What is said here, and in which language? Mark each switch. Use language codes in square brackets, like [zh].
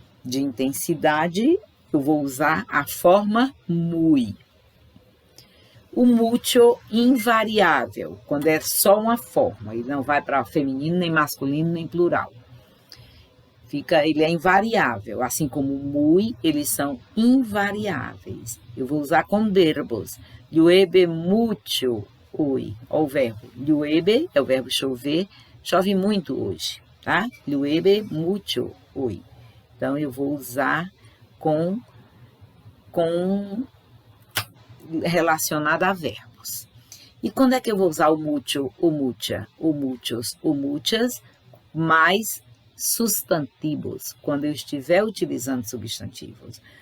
[pt] De intensidade, eu vou usar a forma muy. O mucho invariável, quando é só uma forma, ele não vai para feminino, nem masculino, nem plural. Ele é invariável, assim como muy, eles são invariáveis. Eu vou usar com verbos. [es] Llueve mucho hoy, ó, [pt] o verbo. Llueve é o verbo chover, chove muito hoje, tá? [es] Llueve mucho hoy. [pt] Então, eu vou usar com relacionado a verbos. E quando é que eu vou usar o mucho, o mucha, o muchos, o muchas, mais substantivos, quando eu estiver utilizando substantivos?